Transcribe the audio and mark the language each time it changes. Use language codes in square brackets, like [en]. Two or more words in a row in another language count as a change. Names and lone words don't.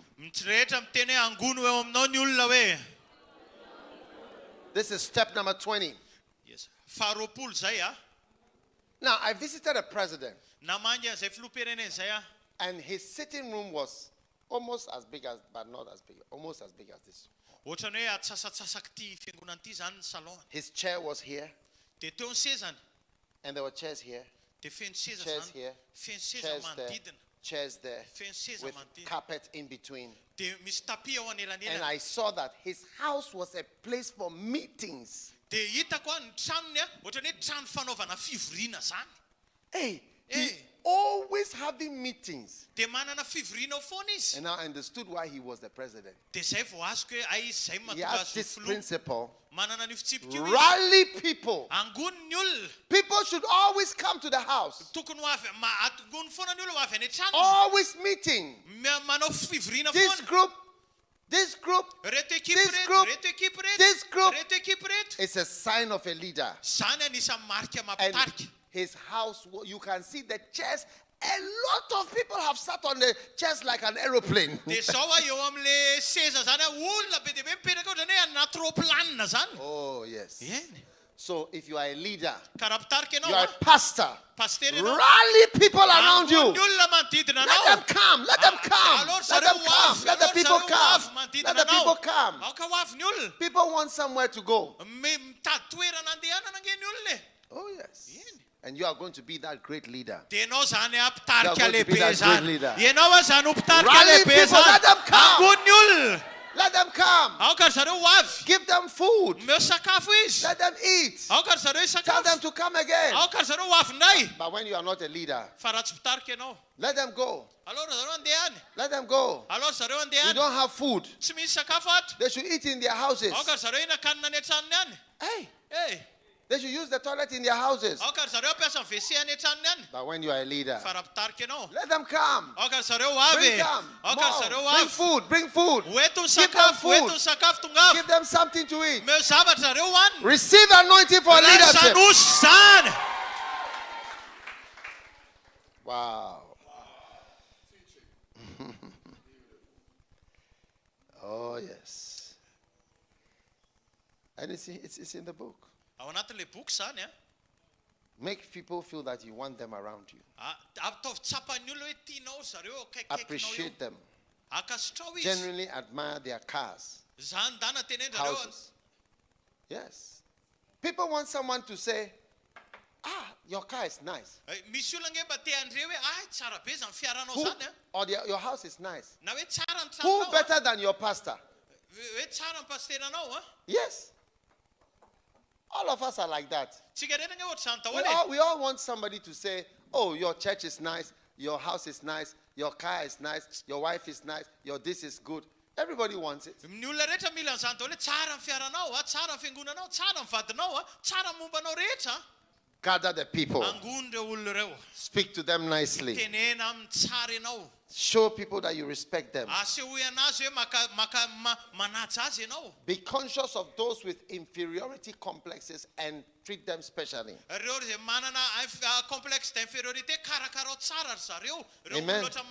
[mg] Rehetra miteny hoe angony eo aminao ny olona hoe. [en] This is step number 20. Yes. [mg] Faharoapolo zay a. [en] Now, I visited a president, [mg] Namangy an'izay filoham-pirenena zay a. [en] and his sitting room was almost as big as, but not as big, almost as big as this. [mg] Ohatrany hoe atsasatsasaky ty fiangonana ty zany ny salon. [en] His chair was here, [mg] Dia teo ny sezany. [en] and there were chairs here, [mg] Dia feno seza [en] chairs [mg] zany. [en] here, [mg] Feno seza [en] chairs there, [mg] manodidina. [en] chairs there, [mg] Feno seza [en] with [mg] manodidina. [en] carpet in between. [mg] Dia misy tapis ao [en] And [mg] anelanelany. [en] I saw that his house was a place for meetings. [mg] Dia hitako a ny tranony a, ohatrany hoe trano fanaovana fivoriana zany. [en] Hey, he Hey. always having meetings. [mg] Dia manana fivoriana ao foana izy. [en] And now I understood why he was the president. [mg] Dia zay vao azoko hoe ai izy zay [en] He [mg] mahatonga [en] has [mg] azy ho [en] this [mg] filoha. [en] principle. [mg] Manana ny fitsipika io izy. [en] Rally people. [mg] Angony ny olona. [en] People should always come to the house. [mg] Tokony ho avy atongony foana ny olona ho avy any an-tranony. [en] Always meeting. [mg] Manao fivoriana [en] This [mg] foana. [en] group, this group. [mg] Reto ekipa [en] This [mg] reto, [en] group, [mg] reto ekipa reto, [en] this group. [mg] reto ekipa reto. [en] It's a sign of a leader. [mg] Zany anisan'ny marika [en] And [mg] Mpitarika. [en] his house, you can see the chairs. A lot of people have sat on the chairs like an aeroplane. [mg] Dia zao a eo amin'le seza zany a olona be dia be mipetraka ohatrany hoe anaty roplanina zany. [en] Oh, yes. [mg] Eny. [en] So if you are a leader, [mg] Ka raha Mpitarika [en] you [mg] ianao [en] are [mg] a, [en] a pastor, [mg] paster ianao. [en] rally people around [mg] Angony [en] you. [mg] ny olona manodidina [en] Let them [mg] anao. [en] come. Let them come. [mg] Alors [en] Let [mg] zareo [en] them [mg] ho [en] come. [mg] avy, [en] Let the [mg] alors [en] people [mg] zareo ho [en] come. [mg] avy [en] Let [mg] manodidina [en] the people [mg] anao. [en] come. [mg] Ao ka ho avy ny olona. [en] People want somewhere to go. [mg] Mitady toerana andehanana nge ny olona e. [en] Oh, yes. And you are going to be that great leader. [mg] Dia ianao zany a [en] You [mg] Mpitarika [en] are going to be [mg] lehibe [en] that great [mg] zany. [en] leader. [mg] Ianao a zany ho Mpitarika [en] Rally [mg] lehibe [en] people, let them [mg] zany. [en] come. [mg] Angony ny olona. [en] Let them come. [mg] Ao ka zareo ho avy. [en] Give them food. [mg] Meo sakafo izy. [en] Let them eat. [mg] Ao ka zareo [en] Tell them [mg] sakafo. [en] to come again. [mg] Ao ka zareo ho avy ndray. [en] But when you are not a leader, [mg] Fa raha tsy Mpitarika ianao. [en] let them go. [mg] Alors zareo andehany. [en] Let them go. [mg] Alors zareo [en] You [mg] andehany. [en] don't have food. [mg] Tsy misy sakafo atra. [en] They should eat in their houses. [mg] Ao ka zareo hinan-kanina any an-tranony any. [en] Hey, Eh. they should use the toilet in their houses. [mg] Ao ka zareo ampiasa ny WC any an-tranony any. [en] But when you are a leader, [mg] Fa raha Mpitarika ianao. [en] let them come. [mg] Ao ka zareo ho avy. [en] Bring them. [mg] Ao ka zareo [en] More. [mg] ho [en] Bring [mg] avy. [en] food. Bring food. [mg] Ho eto ny [en] Give them [mg] sakafo, ho [en] food. [mg] eto ny sakafo tonga [en] Give [mg] avy. [en] them something to eat. [mg] Meo zavatra zareo hoanina. [en] Receive anointing for leadership. [mg] Sanosy zany. [en] Wow. Oh, yes. And it's in the book. [mg] Ao anatin'ilay boky zany a. [en] Make people feel that you want them around you. [mg] Ataovy tsapan'ny olona hoe tianao zareo kaikaikinao eo. [en] Appreciate them. [mg] Akasitrao izy. [en] Genuinely admire their cars, [mg] Zany dana teneny zareo. [en] houses. Yes. People want someone to say, your car is nice. [mg] Misy olona nge mba te andre hoe ai tsara be zany fiaranao [en] Who, [mg] zany a. [en] or your house is nice. [mg] Na hoe tsara ny [en] Who [mg] tranonao. [en] better than your pastor? [mg] Hoe tsara ny pasteranao a. [en] Yes. All of us are like that. [mg] Tsika rehetra nge ohatry zany daholo e. [en] We all want somebody to say, oh, your church is nice, your house is nice, your car is nice, your wife is nice, your this is good. Everybody wants it. [mg] Ny olona rehetra mila an'izany daholo hoe tsara ny fiaranao a, tsara ny fiangonanao, tsara ny vadinao a, tsara ny mombanao rehetra. [en] Gather the people. Speak to them nicely. Show people that you respect them. Be conscious of those with inferiority complexes and treat them specially. Amen.